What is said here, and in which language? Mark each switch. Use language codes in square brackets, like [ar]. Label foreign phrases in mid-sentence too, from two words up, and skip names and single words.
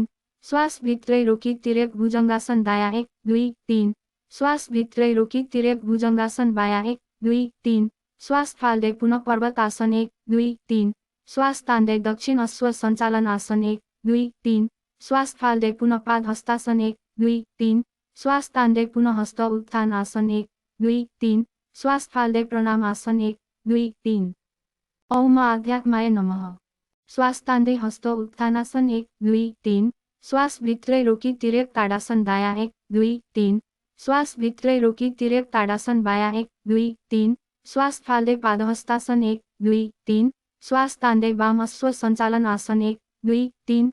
[ne] श्वास भित्रै रोकी तिर्यक भुजङ्गासन दायाँ 1, 2, 3। श्वास भित्रै रोकी तिर्यक भुजङ्गासन बायाँ 1, 2, 3। श्वास फाल्दै पुनः पर्वतासन 1, 2, 3। श्वास तान्दै दक्षिण अश्व सञ्चालन आसन 1, 2, 3। श्वास फाल्दै पुनः पाद हस्तासन 1, 2, 3। श्वास तान्दै पुनः हस्त उत्थान आसन 1, 2, 3। श्वास फाल्दै प्रणाम आसन 1, 2, 3। [sa] ओम आध्यात्माय नमः। [ne] श्वास तान्दै हस्त उत्थानासन 1, 2, 3। श्वास भित्रै रोकी तिर्यक ताडासन दायाँ 1, 2, 3। श्वास भित्रै रोकी तिर्यक ताडासन बायाँ 1, 2, 3। श्वास फाल्दै पादहस्तासन 1, 2, 3। श्वास तान्दै वाम अश्व सञ्चालन आसन 1, 2, 3।